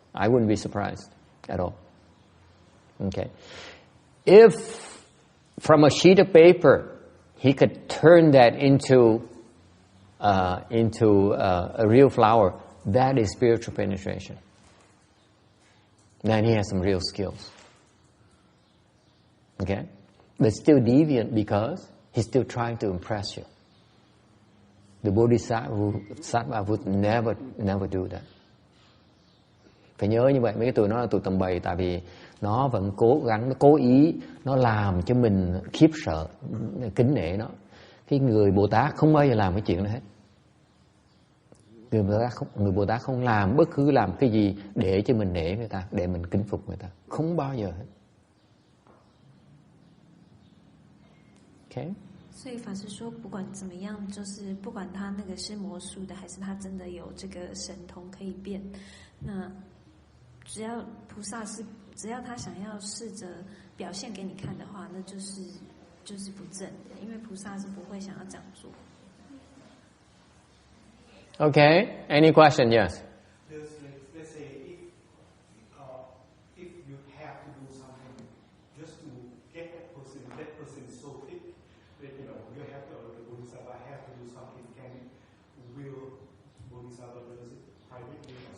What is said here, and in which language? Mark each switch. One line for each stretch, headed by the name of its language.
English: I wouldn't be surprised at all. Okay, if from a sheet of paper he could turn that into a real flower, that is spiritual penetration. Then he has some real skills. Okay, but still deviant because he's still trying to impress you. The Bodhisattva would never do that.
Vietnamese: Phải nhớ như vậy, mấy cái tụi nó là tụi tầm bầy, tại vì nó vẫn cố gắng, nó cố ý, nó làm cho mình khiếp sợ, kính nể nó. Cái người Bồ Tát không bao giờ làm cái chuyện đó hết. Người Bồ Tát không làm bất cứ làm cái gì để cho mình nể người ta, để mình kính phục người ta, không bao giờ hết.
English: Okay.
Chinese: 所以法师说，不管怎么样，就是不管他那个是魔术的，还是他真的有这个神通可以变，那只要菩萨只要他想要试着表现给你看的话，那就是不正的，因为菩萨是不会想要这样做。
English: Okay. Any question? Yes. Let's say if you have to do something just to get that person is so fit that you have to, the Bodhisattva have to do something. Will Bodhisattva do it privately?